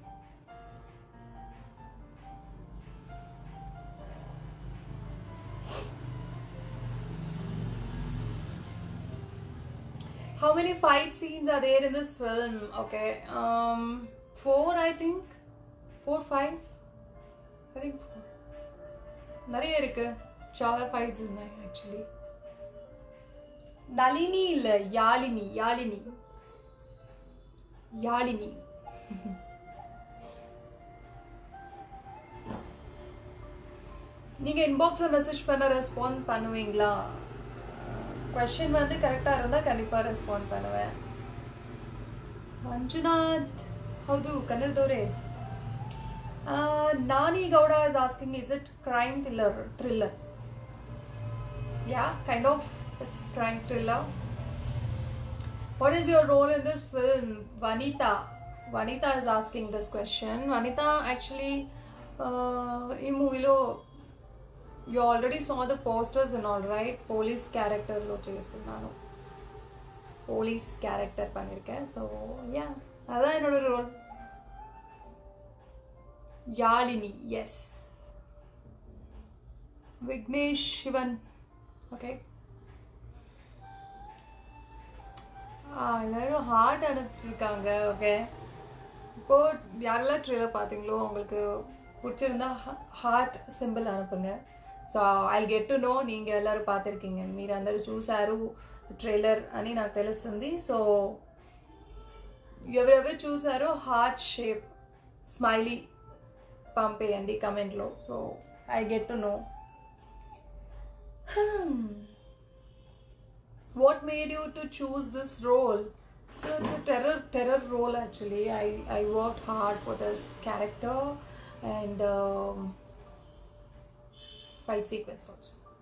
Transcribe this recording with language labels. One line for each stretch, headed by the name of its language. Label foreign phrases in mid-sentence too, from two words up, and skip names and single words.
English: How many fight scenes are there in this film? Okay, 4 I think. 4, 5. I think 4.
Tamil: நிறைய இருக்கு.
Telugu: చాలా fights ఉన్నాయి actually. நளினி இல்ல, யாழினி. யாழினி.
Tamil: யாழினி. நீங்க இன்பாக்ஸ்ல மெசேஜ் பண்ண ரெஸ்பாண்ட் பண்ணுவீங்களா? क्वेश्चन வந்து கரெக்டா இருந்தா கண்டிப்பா ரெஸ்பாண்ட் பண்ணுவேன்.
Kannada: ಮಂಜುನಾಥ್ ಹೌದು ಕನ್ನಡದವರೇ.
English: Nani Gowda is asking, is it crime thriller? Yeah, kind of. It's crime thriller. What is your role in this film? Vanita is asking this question. Vanita, actually in movie lo you already saw the posters and all, right? Police character
Telugu: లో చేస్తున్నాను.
English: Police character
Tamil: பண்ணிருக்கேன்.
English: So yeah,
Tamil: அதான் என்னோட ரோல். யாழினி. yes. விக்னேஷ் சிவன். okay. எல்லாரும் ஹார்ட் அனுப்பிச்சிருக்காங்க. ஓகே, இப்போ யாரெல்லாம் ட்ரெய்லர் பார்த்தீங்களோ உங்களுக்கு பிடிச்சிருந்தா
English: heart symbol
Tamil: అనుపుంగ.
English: so I'll get to know
Tamil: நீங்க எல்லாரும் பார்த்திருக்கீங்க,
Telugu: మీరు అందరూ చూసారు ట్రైలర్ అని నాకు తెలుస్తుంది. సో ఎవరెవరు చూసారో
English: heart shape smiley
Telugu: పంపేయండి కమెంట్లో.
English: so I get to know. What made you to choose this role? So it's a terror role actually. I worked hard for this character and fight sequence also.